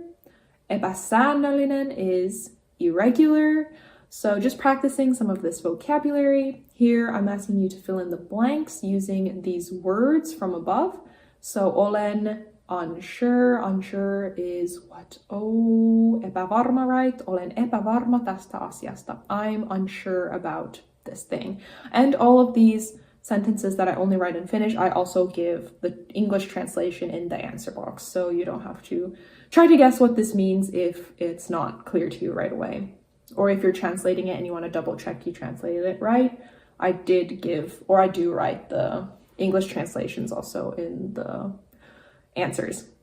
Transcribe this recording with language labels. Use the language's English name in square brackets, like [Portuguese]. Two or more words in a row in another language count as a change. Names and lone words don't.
[English] Epäsäännöllinen is irregular. So just practicing some of this vocabulary. Here I'm asking you to fill in the blanks using these words from above. So olen unsure. Unsure is what? Oh, epävarma, right? [Finnish] Olen epävarma tästä asiasta. [English] I'm unsure about this thing. And all of these sentences that I only write in Finnish, I also give the English translation in the answer box. So you don't have to try to guess what this means if it's not clear to you right away. Or if you're translating it and you want to double check you translated it right, I do write the English translations also in the answers.